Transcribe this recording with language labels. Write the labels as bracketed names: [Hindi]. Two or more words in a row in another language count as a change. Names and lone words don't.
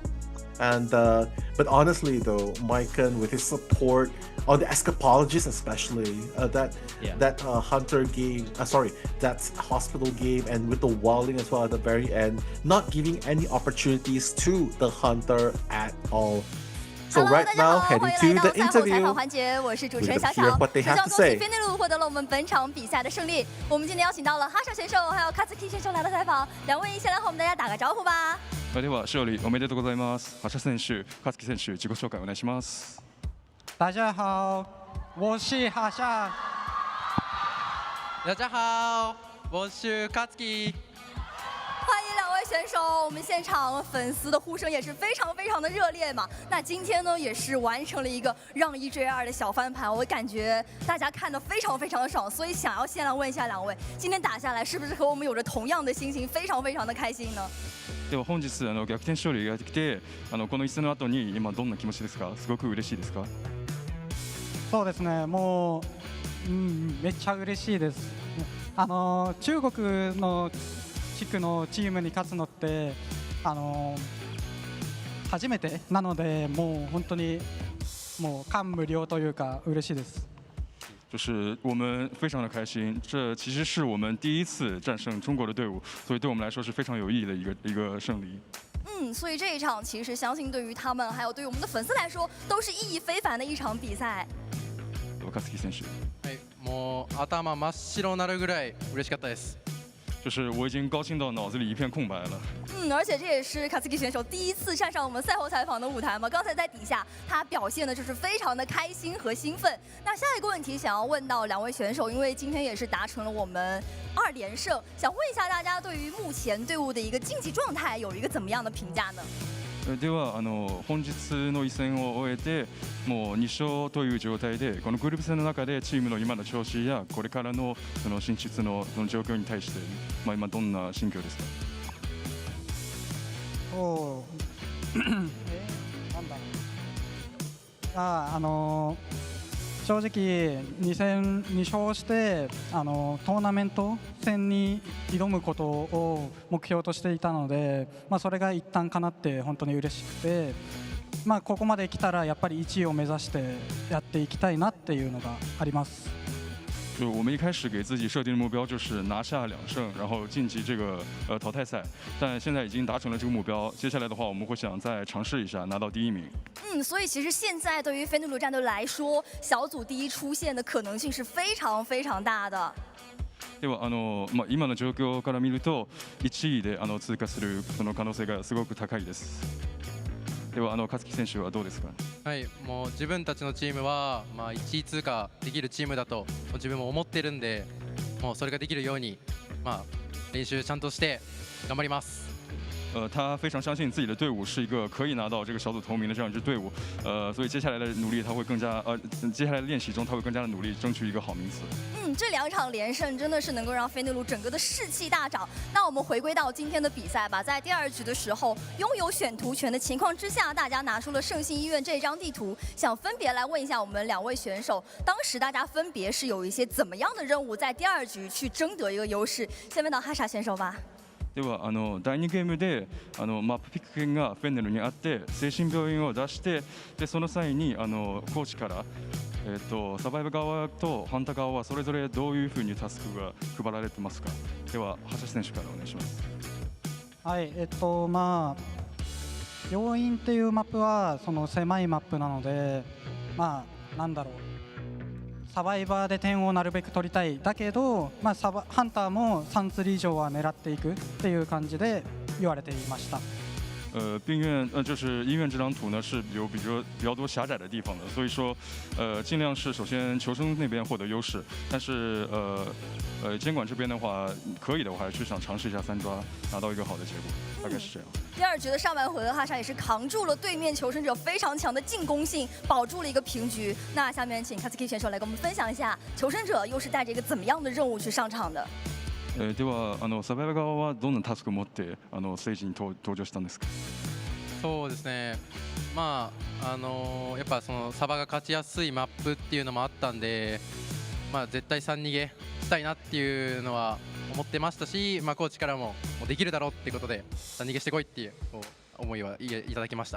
[English] And but honestly though, Maiken with his support on the escapologist especially, that hunter game, that hospital game, and with the walling as well at the very end, not giving any opportunities to the hunter at all. So Hello, right now, heading to the interview [Chinese] 环节，我是主持人 [English] with [Chinese] 小 [English] a [Chinese] 小。 [English] few of what they [Chinese] 首 [English] have [Chinese] 先 [English] to [Chinese] 恭喜 [English] say. [Chinese] 菲内路获得了我们本场比赛的胜利。我们今天邀请到了哈莎选手还有卡兹基选手来到采访，两位先来和我们大家打个招呼吧。 [Japanese] それでは勝利おめでとうございます。橋選手、勝木選手、自己紹介お願いします。 [Chinese] 大家好，我是哈莎。大家好，我是勝木。欢迎两位选手，我们现场粉丝的呼声也是非常非常的热烈嘛。那今天呢，也是完成了一个让1追2的小翻盘，我感觉大家看得非常非常的爽，所以想要先来问一下两位，今天打下来是不是和我们有着同样的心情，非常非常的开心呢？ [Japanese] では本日逆転勝利ができて、この一戦の後に今どんな気持ちですか？すごく嬉しいですか？そうですね、もう、めっちゃ嬉しいです。中国の地区のチームに勝つのって初めてなので、もう本当にもう感無量というか嬉しいです。 [Chinese] 就是我们非常的开心，这其实是我们第一次战胜中国的队伍，所以对我们来说是非常有意义的一个胜利。所以这一场其实相信对于他们还有对于我们的粉丝来说，都是意义非凡的一场比赛。 [Japanese] 勝木選手。はい、もう頭真っ白になるぐらい嬉しかったです。 [Chinese] 就是我已经高兴到脑子里一片空白了。而且这也是COAⅨ选手第一次站上我们赛后采访的舞台嘛。刚才在底下他表现的就是非常的开心和兴奋。那下一个问题想要问到两位选手，因为今天也是达成了我们2连胜，想问一下大家对于目前队伍的一个竞技状态有一个怎么样的评价呢？ [Japanese] では本日の一戦を終えてもう2勝という状態でこのグループ戦の中でチームの今の調子やこれからのその進出のその状況に対して、今どんな心境ですか？なんだろう。正直2戦2勝してトーナメント戦に挑むことを目標としていたので、それが一旦叶って本当に嬉しくて、ここまで来たらやっぱり1位を目指してやっていきたいなっていうのがあります。 [Chinese] 就我们一开始给自己设定的目标就是拿下2胜，然后晋级这个淘汰赛，但现在已经达成了这个目标。接下来的话，我们会想再尝试一下拿到第1名。所以其实现在对于菲努鲁战队来说，小组第1出现的可能性是非常非常大的。 [Japanese] では今の状況から見ると1位で通過するその可能性がすごく高いです。では勝木選手はどうですか？はい、もう自分たちのチームは1位通過できるチームだと自分も思ってるんで、もうそれができるように練習ちゃんとして頑張ります。 [Chinese] 他非常相信自己的队伍是一个可以拿到这个小组头名的这样一支队伍，所以接下来的努力他会更加接下来的练习中他会更加的努力，争取一个好名次。这2场连胜真的是能够让菲努鲁整个的士气大涨。那我们回归到今天的比赛吧，在第2局的时候，拥有选图权的情况之下，大家拿出了圣心医院这张地图，想分别来问一下我们2位选手，当时大家分别是有一些怎么样的任务，在第2局去争得一个优势。先问到哈莎选手吧。 [Japanese] では第2ゲームでマップピック権がフェンネルにあって精神病院を出してでその際にコーチからサバイバ側とハンタ側はそれぞれどういうふうにタスクが配られてますか？では橋選手からお願いします。はい、病院っていうマップはその狭いマップなので、なんだろう。サバイバーで点をなるべく取りたいだけど、ハンターも3-3以上は狙っていくっていう感じで言われていました。 [Chinese] 病院就是医院这张图呢是有比较多狭窄的地方的，所以说尽量是首先求生那边获得优势，但是监管这边的话可以的话还是想尝试一下3抓，拿到一个好的结果，大概是这样。第2局的上半回合，哈莎也是扛住了对面求生者非常强的进攻性，保住了一个平局。那下面请COAⅨ选手来跟我们分享一下，求生者又是带着一个怎么样的任務去上場的？ [Japanese] ではサバイバー側はどんなタスクを持ってステージに登場したんですか？そうですね、やっぱそのサバが勝ちやすいマップっていうのもあったんで、絶対3逃げしたいなっていうのは思ってましたし、コーチからもできるだろうってことで3逃げしてこいっていう思いはいただきました。